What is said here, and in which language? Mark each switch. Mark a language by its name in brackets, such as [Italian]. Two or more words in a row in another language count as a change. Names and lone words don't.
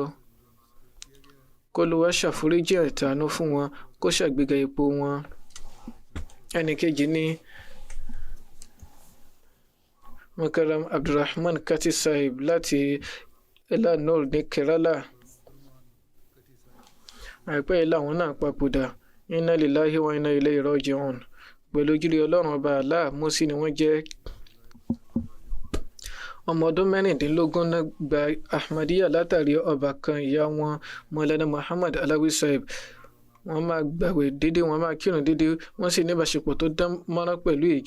[Yoruba] K'Olúwa ṣàforíjì àtàánú fún wọn, kó ṣàgbéga ipò wọn. Ẹnìkejì ni Mukarram Abdulrahman Kati Saib láti Elanor ní Kerala. Àìpẹ́ yìí làwọn náà papòdà. [Arabic] إنا لله وإنا إليه راجعون. [Yoruba] Pẹ̀lú ojúre Ọlọ́run ọba Allah, Mọ́sí ni wọ́n jẹ́. Ọmọ ọdún mẹ́rìndínlógún náà gba Ahmadiyya látàrí ọbàkan ìyá wọn Maulana Muhammad Alawi Saib. Wọ́n máa gbàwẹ̀ dédé, wọ́n máa kírun dédé, wọ́n sì ní ìbáṣepọ̀ tó dán mọ́rán pẹ̀lú ìjọ.